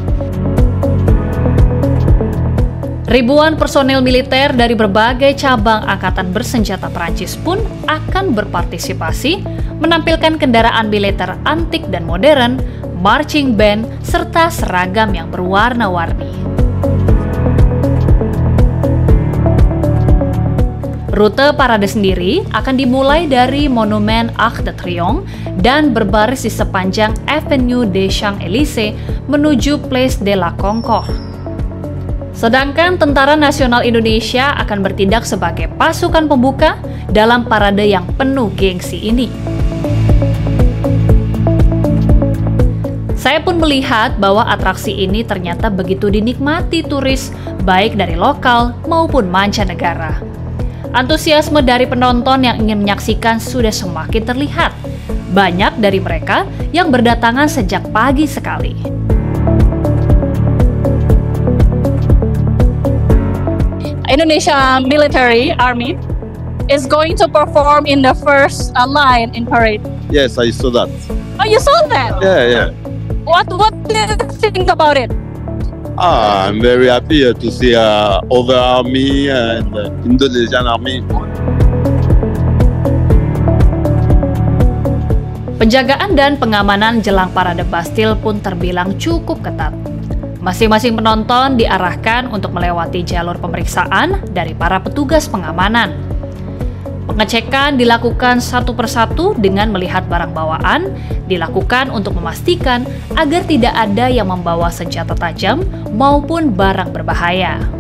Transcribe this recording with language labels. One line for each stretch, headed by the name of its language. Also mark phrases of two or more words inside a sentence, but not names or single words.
Indonesian: Ribuan personel militer dari berbagai cabang angkatan bersenjata Prancis pun akan berpartisipasi, menampilkan kendaraan militer antik dan modern,
English: marching band,
Indonesian: serta seragam yang berwarna-warni. Rute parade sendiri akan dimulai dari Monumen Arc de Triomphe dan berbaris di sepanjang Avenue des Champs-Élysées menuju Place de la Concorde. Sedangkan Tentara Nasional Indonesia akan bertindak sebagai pasukan pembuka dalam parade yang penuh gengsi ini. Saya pun melihat bahwa atraksi ini ternyata begitu dinikmati turis, baik dari lokal maupun mancanegara. Antusiasme dari penonton yang ingin menyaksikan sudah semakin terlihat. Banyak dari mereka yang berdatangan sejak pagi sekali.
English: Indonesia military army is going to perform in the first line in parade. Yes, I saw that. Oh, you saw that? Yeah. What do you think about it? I'm very happy to see other army and Indonesian army.
Indonesian: Penjagaan dan pengamanan jelang parade Bastille pun terbilang cukup ketat. Masing-masing penonton diarahkan untuk melewati jalur pemeriksaan dari para petugas pengamanan. Pengecekan dilakukan satu persatu dengan melihat barang bawaan, dilakukan untuk memastikan agar tidak ada yang membawa senjata tajam maupun barang berbahaya.